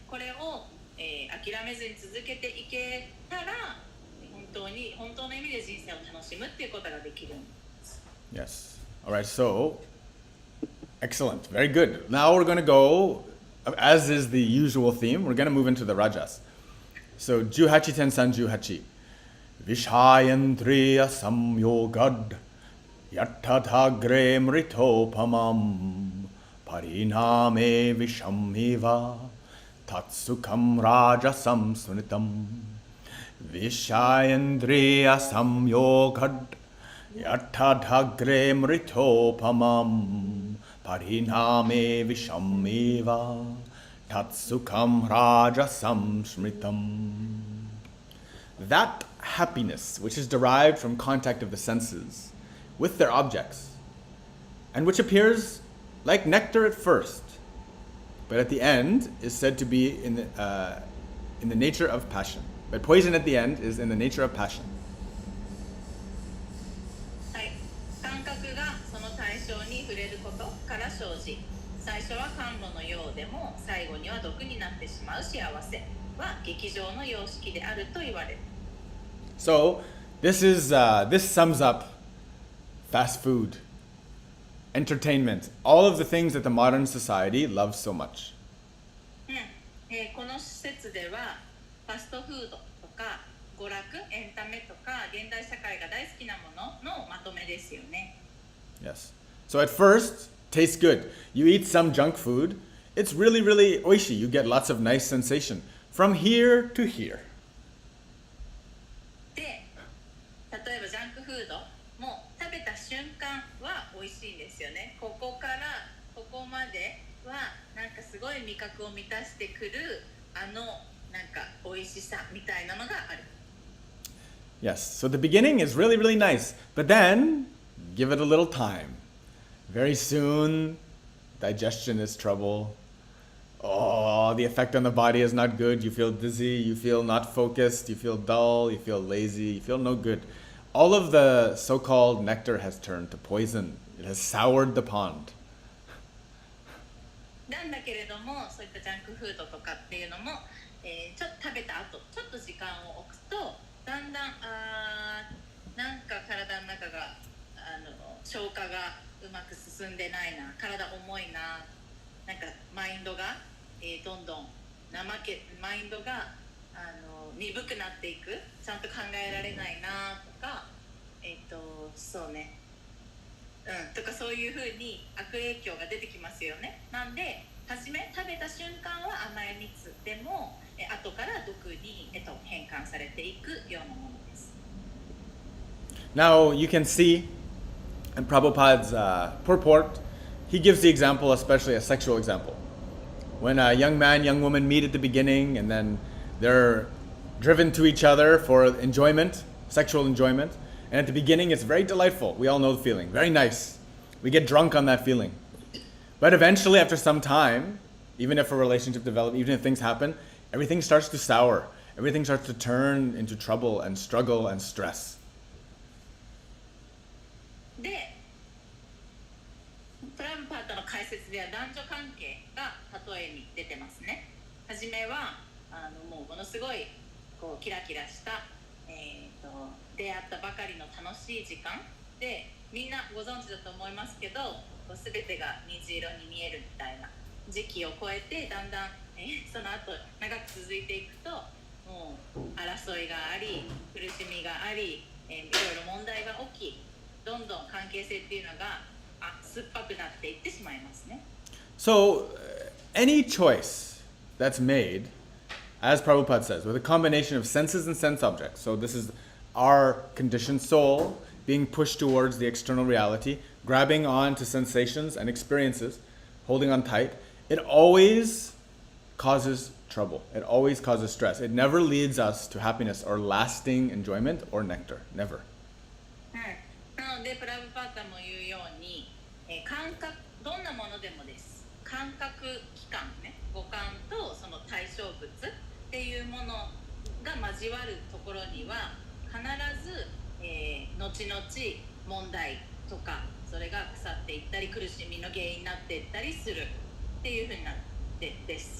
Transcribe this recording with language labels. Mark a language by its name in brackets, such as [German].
[Japanese] これを、諦めずに続けていけたら、本当の意味で人生を楽しむっていうことができるんです。 [English] Yes. All right, so, excellent. Very good. Now we're going to go, as is the usual theme, we're going to move into the rajas. So, 18.3.18. [Sanskrit] Vishayandriya samyogad yattadagre mritopamam pariname vishamiva tatsukam rajasam sunitam Vishayandriya samyogad yattadagre mritopamam pariname vishamiva tatsukam rajasam smritam. [English] That happiness which is derived from contact of the senses with their objects, and which appears like nectar at first, but at the end is said to be in the nature of passion. But poison at the end is in the nature of passion. [Japanese] はい、感覚がその対象に触れることから生じ、最初は甘露のようでも最後には毒になってしまう幸せは劇場の様式であると言われる。 [English] So this sums up fast food, entertainment, all of the things that the modern society loves so much. [Japanese] この施設ではファストフードとか娯楽、エンタメとか現代社会が大好きなもののまとめですよね。 [English] Yes. So at first, tastes good. You eat some junk food, it's really, really oishi. You get lots of nice sensation from here to here. [Japanese] で、例えばジャンクフードも食べた瞬間は美味しいんですよね。ここからここまではなんかすごい味覚を満たしてくるなんか美味しさみたいなのがある。 [English] Yes. So the beginning is really, really nice, but then give it a little time. Very soon, digestion is trouble. Oh, the effect on the body is not good. You feel dizzy, you feel not focused, you feel dull, you feel lazy, you feel no good. All of the so-called nectar has turned to poison. It has soured the pond. [Japanese] なんだけれども、そういったジャンクフードとかっていうのも、ちょっと食べた後、ちょっと時間を置くと、だんだんなんか体の中が消化がうまく進んでないな、体重いな、なんかマインドが、どんどんマインドが鈍くなっていく、ちゃんと考えられないなとか、そうね、とかそういうふうに悪影響が出てきますよね。なんで初め食べた瞬間は甘い蜜でも後から毒に、変換されていくようなものです。 [English] Now you can see in Prabhupada's purport, he gives the example, especially a sexual example. When a young man, young woman meet at the beginning and then they're driven to each other for enjoyment, sexual enjoyment. And at the beginning, it's very delightful. We all know the feeling. Very nice. We get drunk on that feeling. But eventually, after some time, even if a relationship develops, even if things happen, everything starts to sour. Everything starts to turn into trouble and struggle and stress. [Japanese] で、プラブパートの解説では男女関係が例えに出てますね。はじめはもうものすごいこうキラキラした、出会ったばかりの楽しい時間で、みんなご存知だと思いますけど、全てが虹色に見えるみたいな時期を超えて、だんだん、その後長く続いていくと、もう争いがあり、苦しみがあり、いろいろ問題が起き、どんどん関係性っていうのが酸っぱくなっていってしまいますね。 [English] So, any choice that's made, as Prabhupada says, with a combination of senses and sense objects, so this is our conditioned soul being pushed towards the external reality, grabbing on to sensations and experiences, holding on tight, it always causes trouble. It always causes stress. It never leads us to happiness or lasting enjoyment or nectar. Never. [Japanese] なのでプラブパータも言うように、感覚どんなものでもです。感覚器官ね、五感とその対象物っていうものが交わるところには必ず、後々問題とかそれが腐っていったり苦しみの原因になっていったりするっていうふうになってです。